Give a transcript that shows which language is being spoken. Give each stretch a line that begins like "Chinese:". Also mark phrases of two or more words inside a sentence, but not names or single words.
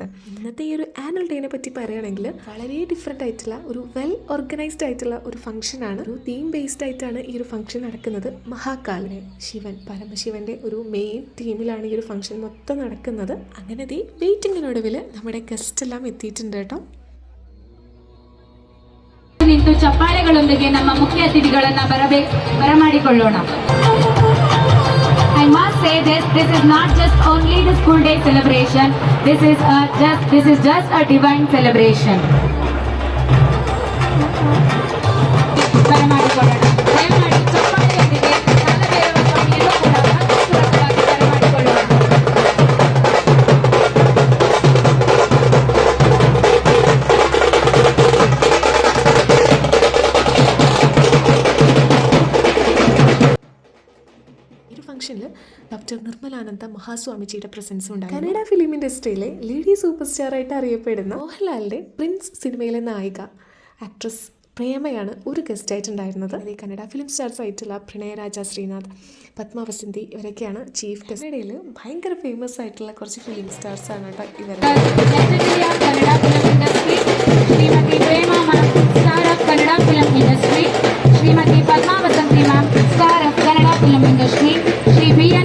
Malayalam: ഇന്നത്തെ ഈ ഒരു
English: annual day
Malayalam: പറ്റി പറയുകയാണെങ്കിൽ വളരെ ഡിഫറെൻ്റ് ആയിട്ടുള്ള ഒരു
English: well organised
Malayalam: ആയിട്ടുള്ള ഒരു ഫംഗ്ഷനാണ്. ഒരു
English: theme based
Malayalam: ആയിട്ടാണ് ഈ ഒരു ഫംഗ്ഷൻ നടക്കുന്നത്. മഹാകാലിനെ പരമശിവൻ്റെ ഒരു മെയിൻ തീമിലാണ് ഈ ഒരു ഫംഗ്ഷൻ മൊത്തം നടക്കുന്നത്. അങ്ങനെ വെയിറ്റിങ്ങിനൊടുവിൽ നമ്മുടെ ഗസ്റ്റ് എല്ലാം എത്തിയിട്ടുണ്ട് കേട്ടോ.
Kannada: ನಿಂತು ಚಪ್ಪಾಳೆಗಳೊಂದಿಗೆ ನಮ್ಮ ಮುಖ್ಯ ಅತಿಥಿಗಳನ್ನ ಬರಮಾಡಿಕೊಳ್ಳೋಣ.
English: I must say this is not just only the school day celebration. This is just a divine celebration.
Kannada: ಬರಮಾಡಿಕೊಳ್ಳೋಣ. ದಯಮಾಡಿ ಚಪ್ಪಾಳೆಯೊಂದಿಗೆ ಕಾಲಭೈರವ ಸ್ವಾಮಿಯನ್ನು ಕೂಡ ಭಕ್ತಿಪೂರ್ವಕವಾಗಿ ಬರಮಾಡಿಕೊಳ್ಳೋಣ.
Malayalam: ഡോക്ടർ നിർമ്മലാനന്ദ മഹാസ്വാമിജിയുടെ പ്രസൻസും ഉണ്ടായി. കന്നഡ
English: film industry lady super star
Malayalam: ആയിട്ട് അറിയപ്പെടുന്ന മോഹൻലാലിന്റെ പ്രിൻസ് സിനിമയിലെ നായിക ആക്ട്രസ് പ്രേമയാണ് ഒരു ഗസ്റ്റ് ആയിട്ടുണ്ടായിരുന്നത്. ഈ കന്നഡ
English: film stars
Malayalam: ആയിട്ടുള്ള പ്രണയരാജ ശ്രീനാഥ്, പത്മാവസന്തി ഇവരൊക്കെയാണ്
English: chief guest.
Malayalam: കന്നഡയിൽ ഭയങ്കര ഫേമസ് ആയിട്ടുള്ള കുറച്ച്
English: film stars
Malayalam: ആണ് കേട്ടോ ഇവർ.
English: Shrimati Padmavasanti ma'am, star of Kannada film industry. श्री V.N.